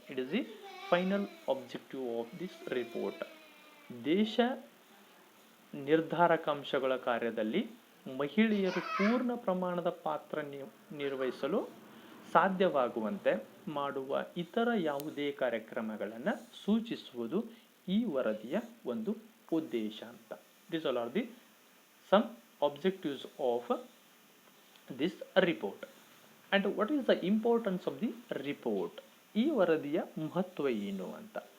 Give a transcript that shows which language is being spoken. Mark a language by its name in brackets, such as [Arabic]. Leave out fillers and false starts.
[English] It is the final objective of this report. [Kannada] ದೇಶ ನಿರ್ಧಾರಕಾಂಶಗಳ ಕಾರ್ಯದಲ್ಲಿ ಮಹಿಳೆಯರು ಪೂರ್ಣ ಪ್ರಮಾಣದ ಪಾತ್ರ ನಿರ್ವಹಿಸಲು ಸಾಧ್ಯವಾಗುವಂತೆ ಮಾಡುವ ಇತರ ಯಾವುದೇ ಕಾರ್ಯಕ್ರಮಗಳನ್ನು ಸೂಚಿಸುವುದು ಈ ವರದಿಯ ಒಂದು ಉದ್ದೇಶ ಅಂತ. [English] These all are the some objectives of this report. And what is the importance of the report? [Kannada] ಈ ವರದಿಯ ಮಹತ್ವ ಏನು ಅಂತ.